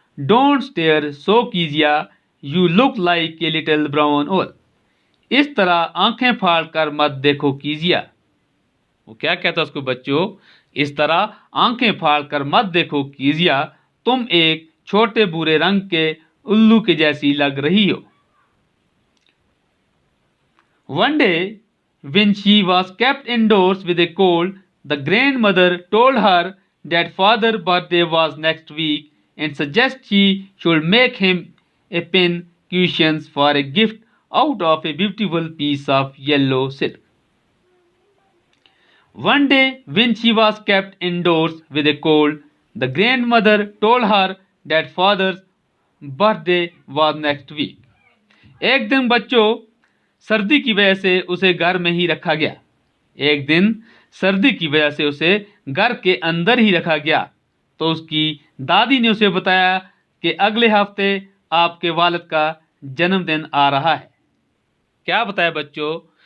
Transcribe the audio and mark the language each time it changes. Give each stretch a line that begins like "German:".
English: Don't stare so कीजिया, you look like a little brown owl.
Hindi: इस तरह आंखें फाड़ कर मत देखो कीजिया। वो क्या कहता है उसको बच्चों? इस तरह आंखें फाड़ कर मत देखो कीजिया, तुम एक छोटे भूरे रंग के उल्लू के जैसी लग रही हो।
English: One day, when she was kept indoors with a cold, the grandmother told her that father's birthday was next week and suggested she should make him a pin cushions for a gift out of a beautiful piece of yellow silk. One day, when she was kept indoors with a cold, the grandmother told her that father's birthday was next week.
Hindi: एक दिन बच्चों सर्दी की वजह से उसे घर में ही रखा गया। एक दिन सर्दी की वजह से उसे घर के अंदर ही रखा गया। तो उसकी दादी ने उसे बताया कि अगले हफ्ते आपके वालिद का जन्मदिन आ रहा है। क्या बताया बच्चों?